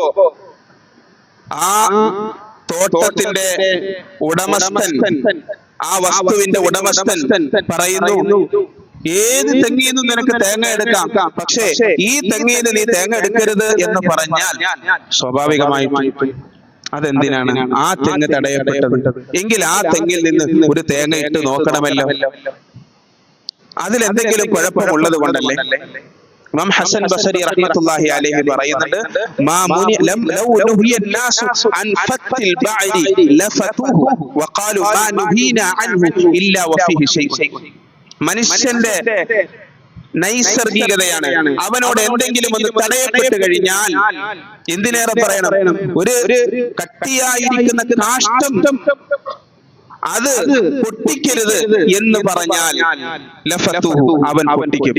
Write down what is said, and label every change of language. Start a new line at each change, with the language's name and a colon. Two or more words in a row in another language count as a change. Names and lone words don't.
Malayalam: ആ തോട്ടത്തിന്റെ ഉടമസ്ഥൻ, ആ വസ്തുവിന്റെ ഉടമസ്ഥൻ പറയുന്നു, ഏത് തെങ്ങിൽ നിന്നും നിനക്ക് തേങ്ങ എടുക്കാം, പക്ഷേ ഈ തെങ്ങിൽ നിന്ന് നീ തേങ്ങ എടുക്കരുത് എന്ന് പറഞ്ഞാൽ സ്വാഭാവികമായിട്ട് അതെന്തിനാണ് ആ തെങ്ങ് തടയപ്പെട്ടത്? എങ്കിൽ ആ തെങ്ങിൽ നിന്ന് ഒരു തേങ്ങ ഇട്ട് നോക്കണമല്ലോ. അതിലെന്തെങ്കിലും കുഴപ്പമുള്ളത് കൊണ്ടല്ലേ?
Arabic: ഇമാം ഹസൻ ബസരി رحمة الله عليه പറയുന്നുണ്ട്, ما مني لم لو نهي الناس عن فت البعر لفتوه وقالوا ما نهينا عنه الا وفيه شيء.
Malayalam: മനുഷ്യന്റെ നൈസർഗികതയാണ്. അവനോട് എന്തെങ്കിലും ഒന്ന് തടയപ്പെട്ട് കഴിഞ്ഞാൽ, എന്തിനേറെ പറയണം, ഒരു കട്ടിയായിരിക്കുന്ന കാഷ്ടം അത് പൊട്ടിക്കരുത് എന്ന് പറഞ്ഞാൽ ലഫതുഹു, അവൻ പൊട്ടിക്കും.